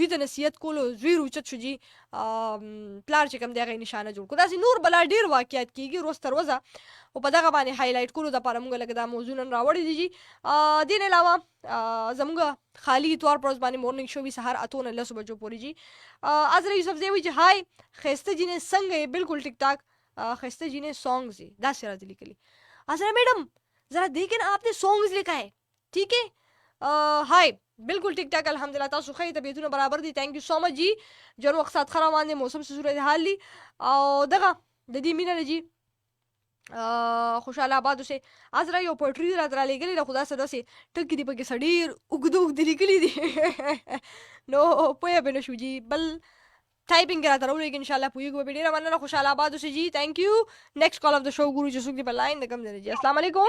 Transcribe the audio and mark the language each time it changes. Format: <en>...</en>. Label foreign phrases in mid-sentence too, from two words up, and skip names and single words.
<ps>ته نصیحت کولو زوی روچت شو جی پلار چې کوم دی هغه نشانه جوړ کړو داسې نور بلا ډېر واقعیات کېږي روز تر ورځه او په دغه باندې هایلایټ کولو دپاره موږ لکه دا موضوع نن راوړی دی جی دې نه علاوه زموږ خالی طور پر اوس باندې</ps> <en>morning show</en> <ps>وي سهار 8:09 بجو پورې جی عذرا یوسفزی وایي چې هاي ښایسته جینې څنګه یې بالکل ټیک ټاک ښایسته جینې سانگز یې داسې راته لیکلي عذرا</ps> <ur>میڈم ذرا دیکھیں آپ نے سانگز لکھا ہے ٹھیک ہے</ur> <ps>هاي بالکل ټیک ټاک الحمدلله تاسو ښه طبیعتونه برابر دي</ps> <en>thank you so much</en> <ps>جی جن وخت سات خراب باندې موسم څه صورت حال دي او دغه د دې مینه جی خوشاله آباد اوسئ عذرا یو پویټري راته رالیږلې ده خو داسې داسې ټکي دي پکې څه ډېر اوږده اوږده لیکلي دي نو پوهه پرې نه شو جي بل ټایپینګ راته راولېږي انشاءالله پوهېږو به ډېره مننه خوشاله آباد اوسئ جي</ps> <en>thank you next call of the show</en> <ps>ګورو چې څوک دي په لاین د کوم ځای جي السلام علیکم</ps>